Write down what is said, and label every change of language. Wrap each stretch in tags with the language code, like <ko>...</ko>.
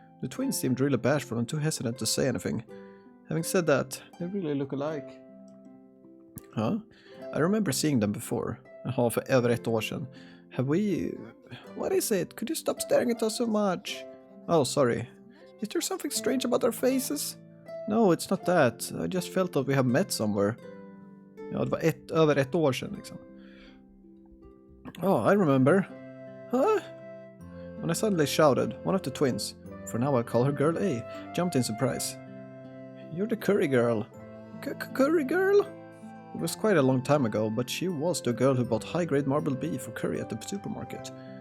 <en>The twins seemed really bashful and too hesitant to say anything. Having said that, they really look alike. Huh? I remember seeing them before.</en> <sv>För över ett år sedan.</sv> <en>Have we... What is it? Could you stop staring at us so much? Oh, sorry. Is there something strange about our faces? No, it's not that. I just felt that we have met somewhere.</en> <sv>Ja, det var över ett år sedan liksom.</sv> <en>Oh, I remember. Huh? When I suddenly shouted, one of the twins, for now I'll call her Girl A, jumped in surprise. You're the curry girl. Curry girl? It was quite a long time ago, but she was the girl who bought high-grade marbled beef for curry at the supermarket.</en>